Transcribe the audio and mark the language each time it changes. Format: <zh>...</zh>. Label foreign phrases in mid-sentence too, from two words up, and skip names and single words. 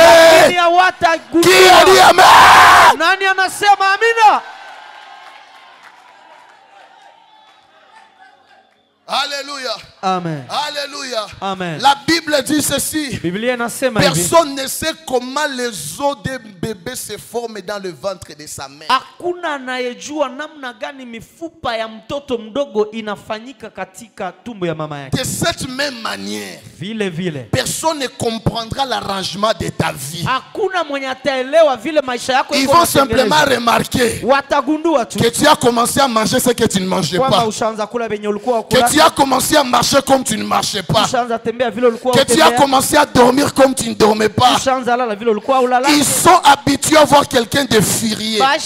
<fr>Qui a dit amen? Alléluia. Amen. Alléluia. Amen. La Bible dit ceci. Personne ne sait comment les os d'un bébé se forment dans le ventre de sa mère.</fr> <sw>Hakuna anayejua namna gani mifupa ya mtoto mdogo inafanyika katika tumbo ya mama yake.</sw> <fr>De cette même manière, vile personne ne comprendra l'arrangement de ta vie.</fr> <sw>Hakuna mwenye ataelewa vile maisha yako.</sw> <fr>Ils vont simplement remarquer</fr> <sw>watagundua tu</sw> <fr>que tu as commencé à manger ce que tu ne mangeais pas. Que tu as commencé à marcher comme tu ne marchais pas. Que tu as commencé à dormir comme tu ne dormais pas. Ils sont habitués à voir quelqu'un de furieux.</fr>